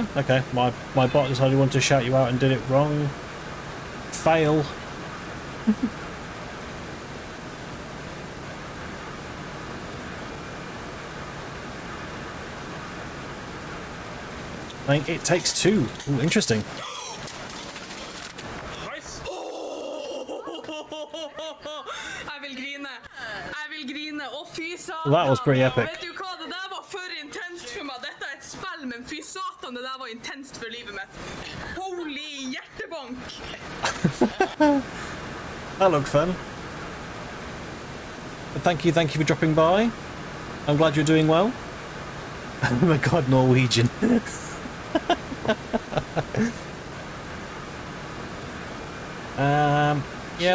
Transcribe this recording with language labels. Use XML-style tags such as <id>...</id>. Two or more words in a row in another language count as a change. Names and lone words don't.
<en>Okay, my bot decided he wanted to shout you out and did it wrong. Fail. I think it takes two. Ooh, interesting.</en> <no>Jeg vil grine. Jeg vil grine. Å, fy satan.</no> <en>Well, that was pretty epic.</en> <no>Vet du hva? Det der var for intenst for meg. Dette er et spill, men fy satan, det der var intenst for livet mitt. Holy hjertebank.</no> <en>That looked fun. But thank you for dropping by. I'm glad you're doing well. Oh my god, Norwegian. Yeah,</en>